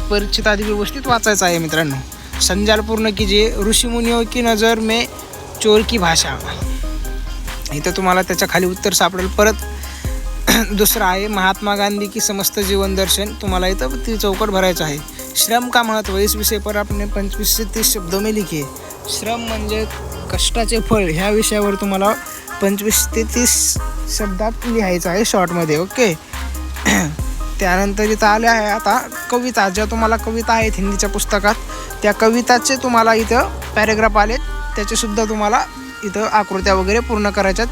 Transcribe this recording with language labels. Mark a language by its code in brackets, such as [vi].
[mr] परिच्छेद आधी व्यवस्थित वाचायचा आहे मित्रांनो. [hi] संजाल पूर्ण कीजिए. ऋषिमुनियों की नज़र में चोर की भाषा, [mr] इथं तुम्हाला त्याच्या खाली उत्तर सापडेल. परत दुसरा आहे [hi] महात्मा गांधी की समस्त जीवन दर्शन, [mr] तुम्हाला इथं ती चौकट भरायचं आहे. [hi] श्रम का महत्व, इस विषय पर आपने 25 से 30 शब्दों में लिखिए. [mr] श्रम म्हणजे कष्टाचे फळ, ह्या विषयावर तुम्हाला 25 ते 30 शब्दात लिहायचं आहे शॉर्टमध्ये. ओके. त्यानंतर इथं आले आहे आता कविता. ज्या तुम्हाला कविता आहेत हिंदीच्या पुस्तकात, त्या कविताचे तुम्हाला इथं पॅरेग्राफ आलेत, त्याचेसुद्धा तुम्हाला इथं आकृत्या वगैरे पूर्ण करायच्यात.